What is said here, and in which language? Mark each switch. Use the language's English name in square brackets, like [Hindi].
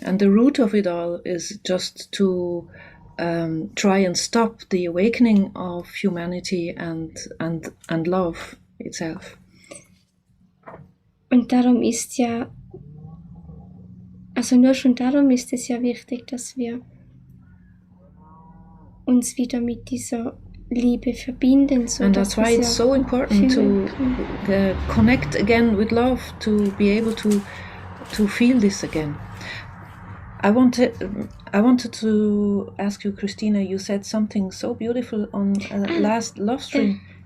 [English] And the root of it all is just to try and stop the awakening of humanity and love itself. [German] Und darum ist ja, also nur schon darum ist es ja wichtig, dass wir uns wieder mit dieser Liebe verbinden. [English] So and that's why it's so important to connect again with love, to be able to feel this again. I wanted to ask you, Christina, you said something so beautiful on last love stream.